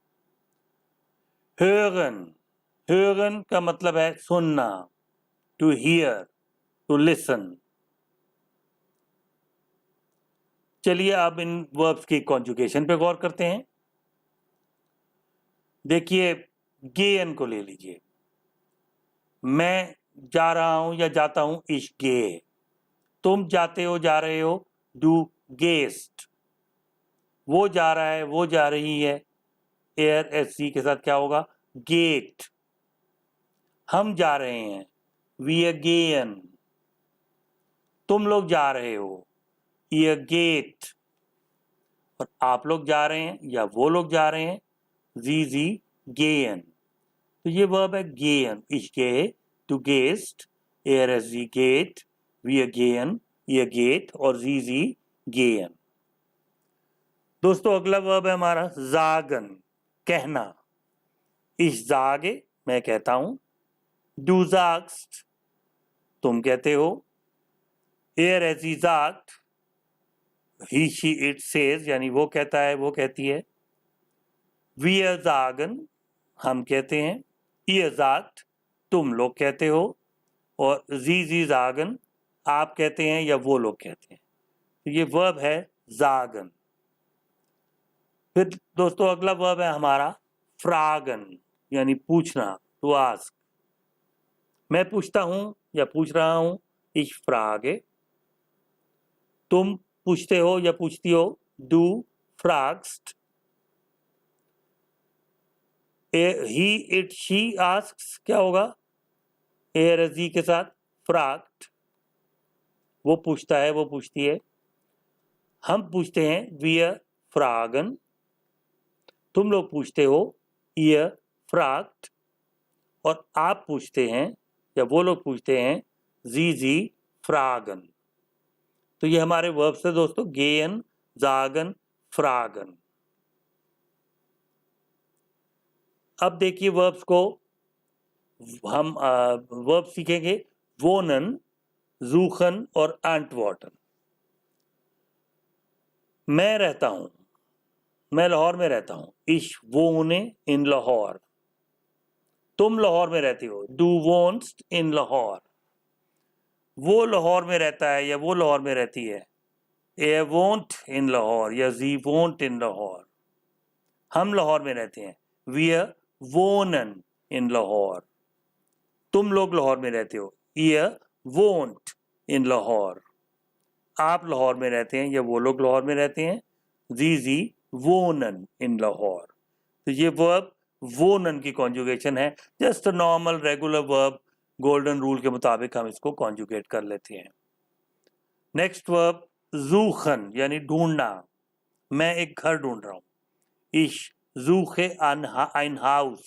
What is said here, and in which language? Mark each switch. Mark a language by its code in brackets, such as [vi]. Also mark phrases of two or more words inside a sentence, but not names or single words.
[de] hören, hören [ur] کا مطلب ہے سننا, [en] to hear, to listen. [ur] چلیے اب ان وربز کی کانجوگیشن پہ غور کرتے ہیں. دیکھیے گین کو لے لیجیے، میں جا رہا ہوں یا جاتا ہوں, [de] ich gehe। [ur] تم جاتے ہو، جا رہے ہو, [de] du gehst। [ur] وہ جا رہا ہے، وہ جا رہی ہے, [de] er es sie [ur] کے ساتھ کیا ہوگا، گیٹ. ہم جا رہے ہیں, [de] wir gehen। [ur] تم لوگ جا رہے ہو, [de] ihr geht। [ur] اور آپ لوگ جا رہے ہیں یا وہ لوگ جا رہے ہیں, [de] sie gehen। [ur] تو یہ ورب ہے [de] gehen, ich gehe, du gehst, er es sie geht, wir gehen, ihr geht और sie gehen। [ur] دوستو اگلا ورب ہے ہمارا sagen، کہنا. [de] ich sage, [ur] میں کہتا ہوں, [de] du sagst, [ur] تم کہتے ہو, [de] er es sie sagt, [en] he she it says, [ur] یعنی وہ کہتا ہے، وہ کہتی ہے, [de] wir sagen, [ur] ہم کہتے ہیں, [de] ihr sagt, [ur] تم لوگ کہتے ہو، اور [de] sie sagen, [ur] آپ کہتے ہیں یا وہ لوگ کہتے ہیں. تو یہ ورب ہے sagen۔ پھر دوستو اگلا ورب ہے ہمارا fragen، یعنی پوچھنا, [en] to ask। [ur] میں پوچھتا ہوں یا پوچھ رہا ہوں, [de] ich frage। [ur] تم پوچھتے ہو یا پوچھتی ہو, [de] du fragst। [en] he it she asks [ur] کیا ہوگا, [de] er sie [ur] کے ساتھ fragt. وہ پوچھتا ہے، وہ پوچھتی ہے۔ ہم پوچھتے ہیں, [de] wir fragen। [ur] تم لوگ پوچھتے ہو, [de] ihr fragt। [ur] اور آپ پوچھتے ہیں یا وہ لوگ پوچھتے ہیں, [de] sie fragen। [ur] تو یہ ہمارے وربز ہے دوستو, [de] gehen, sagen, fragen। [ur] اب دیکھیے وربز کو ہم ورب سیکھیں گے, [de] wohnen, suchen और antworten। [ur] میں رہتا ہوں، میں لاہور میں رہتا ہوں, [de] ich wohne in लाहौर। [ur] تم لاہور میں رہتے ہو, [de] du wohnst in लाहौर। [ur] وہ لاہور میں رہتا ہے یا وہ لاہور میں رہتی ہے, [de] er wohnt in लाहौर या sie wohnt in लाहौर। [ur] ہم لاہور میں رہتے ہیں, [de] wir wohnen in लाहौर। [ur] تم لوگ لاہور میں رہتے ہو, [de] ihr wohnt in लाहौर। [ur] آپ لاہور میں رہتے ہیں یا وہ لوگ لاہور میں رہتے ہیں, [de] sie wohnen in लाहौर। [ur] تو یہ ورب wohnen کی کانجوگیشن ہے, [en] just normal regular verb, golden rule [ur] کے مطابق ہم اس کو کانجوگیٹ کر لیتے ہیں. [en] next verb [ur] suchen, یعنی ڈھونڈنا. میں ایک گھر ڈھونڈ رہا ہوں, [de] ich suche ein Haus।